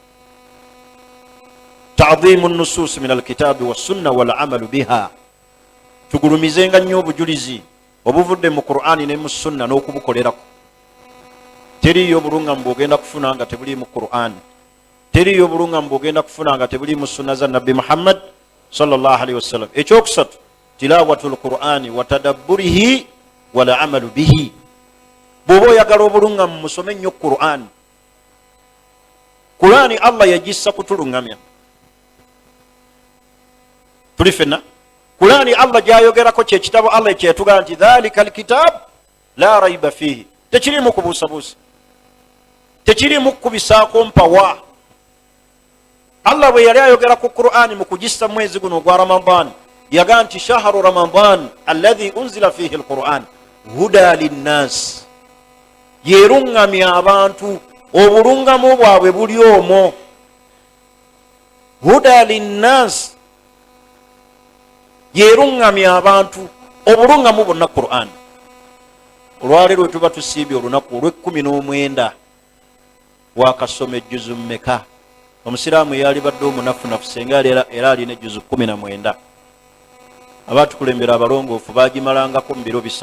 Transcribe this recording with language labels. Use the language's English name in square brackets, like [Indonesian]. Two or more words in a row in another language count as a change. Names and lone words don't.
[Arabic] تعظيم نصوص من الكتاب والسنة والعمل بها [Ganda] tugulumizenga nnyo obujulizi obuvudde mu Qur'ani ne mu sunna n'okubukolerako teriyo obulungamu bw'ogenda kufuna nga tebuli mu Qur'ani teriyo obulungamu bw'ogenda kufuna nga tebuli mu sunna za nabbi Muhammad [Arabic] صلى الله عليه وسلم [Ganda] ekyokusatu [Arabic] تلاوة القرآن وتدبره والعمل به [Ganda] bw'oba oyagala obulungamu musome nnyo Qur'ani Qur'ani Allah yagissa kutulungamya tuli fenna Qur'ani Allah gyayogerako kyekitabo Allah kyetugamba nti [Arabic] ذلك الكتاب لا ريب فيه [Ganda] tekirimu kubuusabuusa tekirimu kubisaako mpawa Allah bwe yali ayogera ku Qur'ani mu kugissa mwezi guno gwa Ramadan yaga nti [Arabic] شهر رمضان الذي أنزل فيه القرآن هدى للناس [Ganda] yerungamya abantu obulungamu bwabwe buli omwo [Arabic] هدى للناس [Ganda] yerungamya abantu obulungamu bonna Qur'an olwaleero tuba tusiibye olunaku olw'19 wakasoma ejjuzu mmeka omusiraamu yali badde omunafunafu senga era alina ejjuzu 19 abaatukulembera abalongoofu bagimalangako mu biro 3